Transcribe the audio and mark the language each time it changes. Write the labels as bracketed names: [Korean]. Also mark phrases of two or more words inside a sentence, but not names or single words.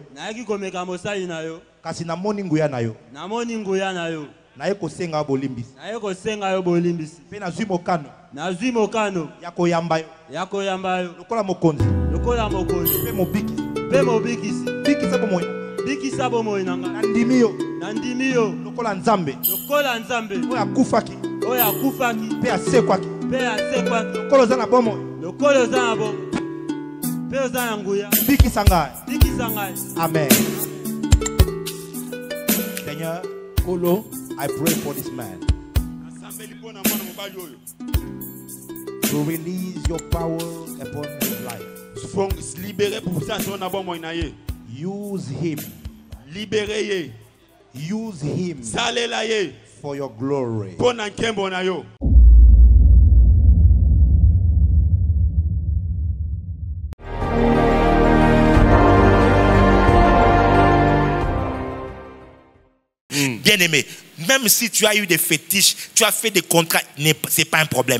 [Lingala] kasi na moni nguya na yo na ye kosenga bolimbisi pe na zwi mokano ya koyamba yo lokola mokonzi pe mobikisi bikisa bomoi nanga na ndimi yo lokola nzambe oyo akufaki pe asekwaki lokolo za na bomoi bikisa ngai amen Seigneur Kolo [English] I pray for this man to release your power upon his life. Use him. Use him for your glory. [French] Bien-aimé, même si tu as eu des fétiches, tu as fait des contrats, c'est pas un problème.